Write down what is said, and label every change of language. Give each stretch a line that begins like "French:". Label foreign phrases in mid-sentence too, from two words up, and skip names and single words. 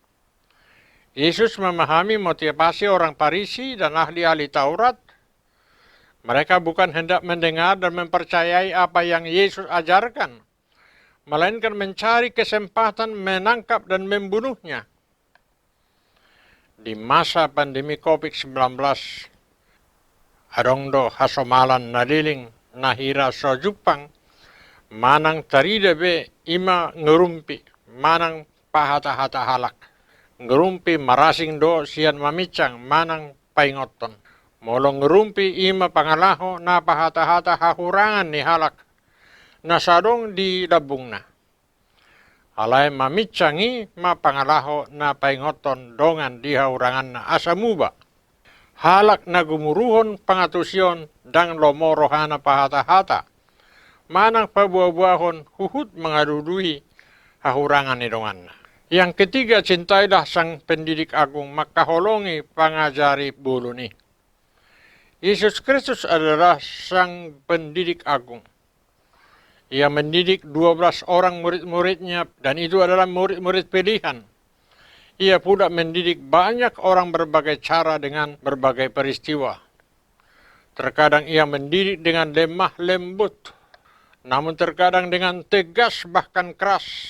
Indonesian: Yesus memahami motivasi orang Farisi dan ahli-ahli Taurat. Mereka bukan hendak mendengar dan mempercayai apa yang Yesus ajarkan, melainkan mencari kesempatan menangkap dan membunuhnya. Di masa pandemi COVID-19,
Batak Toba: adongdo hasomalan naliling nahira so Jepang, manang tarida be ima ngerumpi, manang pahata-hata halak. Ngerumpi marasing do sian mamicang, manang paingoton. Molo ngerumpi ima pangalaho na pahata-hata hahurangan ni halak, nasadong di labung na. Alay mamicangi ma pangalaho na paingoton dongan di haurangan na asamuba. Halak na gumuruhon pangatusyon dang lomorohana pahata-hata. Manang pabuah-buahon huhut mengaduduhi hahurangan ni dongan na.
Indonesian: Yang ketiga, cintailah sang pendidik agung,
Batak Toba: makaholongi pangajari bulu ni.
Indonesian: Yesus Kristus adalah sang pendidik agung. Ia mendidik 12 orang murid-muridnya dan itu adalah murid-murid pilihan. Ia pula mendidik banyak orang berbagai cara dengan berbagai peristiwa. Terkadang ia mendidik dengan lemah lembut, namun terkadang dengan tegas bahkan keras.